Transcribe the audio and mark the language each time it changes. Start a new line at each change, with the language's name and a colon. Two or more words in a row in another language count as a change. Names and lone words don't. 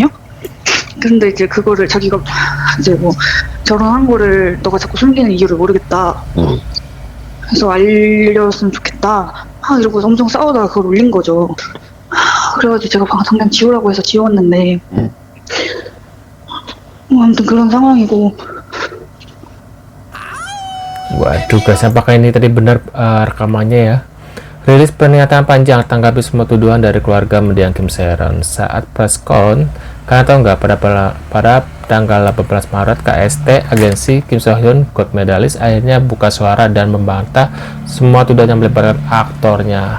Korean: 근데 이제 그거를 자기가 이제 뭐 결혼한 거를 너가 자꾸 숨기는 이유를 모르겠다. 그래서 알렸으면 좋겠다. 이러고 엄청 싸우다가 그걸 올린 거죠. 그래가지고 제가 당장 지우라고 해서 지웠는데 아무튼 그런 상황이고.
Indonesian: Waduh guys, apakah ini tadi benar rekamannya ya? Rilis pernyataan panjang tanggapi semua tuduhan dari keluarga mendiang Kim Se-yeon saat
English: press con.
Indonesian: Kalian tahu nggak pada tanggal 18 Maret KST agensi Kim So-hyun
English: gold medalist
Indonesian: akhirnya buka suara dan membantah semua tuduhan yang melibatkan aktornya.